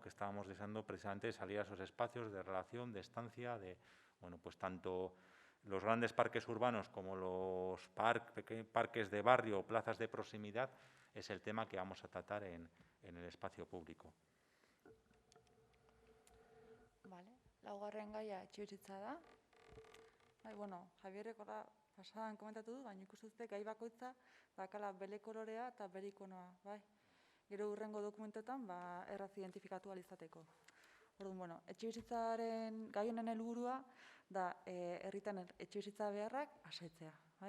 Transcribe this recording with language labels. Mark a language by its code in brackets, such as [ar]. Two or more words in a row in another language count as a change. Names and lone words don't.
[es] Que estábamos deseando precisamente salir a esos espacios de relación, de estancia, bueno, pues tanto los grandes parques urbanos como los parques de barrio o plazas de proximidad es el tema que vamos a tratar en el espacio público. [eu] Vale, laugarren gaia etxebizitza da. Bueno, Javierek horra pasadan komentatu du, baina ikusten dute gai bakoitza dakala bere kolorea eta bere ikonoa, bai? Gero hurrengo dokumentotan erraz identifikatu ahal izateko. Orduan, bueno, etxebizitzaren gai honen helburua da herritan etxebizitza beharrak asetzea, bai?